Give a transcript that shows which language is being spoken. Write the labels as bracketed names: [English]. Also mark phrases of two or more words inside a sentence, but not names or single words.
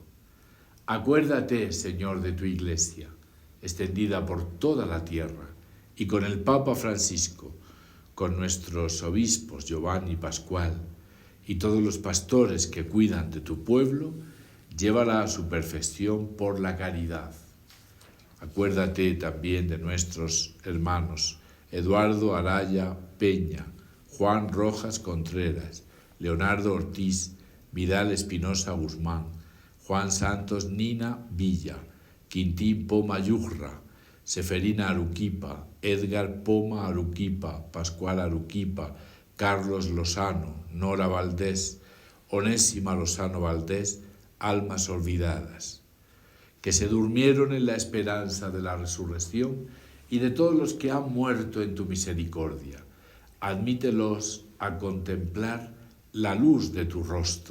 [Spanish] Acuérdate, Señor, de tu Iglesia, extendida por toda la tierra, y con el Papa Francisco, con nuestros obispos Giovanni y Pascual, y todos los pastores que cuidan de tu pueblo, llévala a su perfección por la caridad. Acuérdate también de nuestros hermanos Eduardo Araya Peña, Juan Rojas Contreras, Leonardo Ortiz, Vidal Espinosa Guzmán, Juan Santos Nina Villa, Quintín Poma Yurra, Seferina Aruquipa, Edgar Poma Aruquipa, Pascual Aruquipa, Carlos Lozano, Nora Valdés, Onésima Lozano Valdés, almas olvidadas, que se durmieron en la esperanza de la resurrección, y de todos los que han muerto en tu misericordia. Admítelos a contemplar la luz de tu rostro.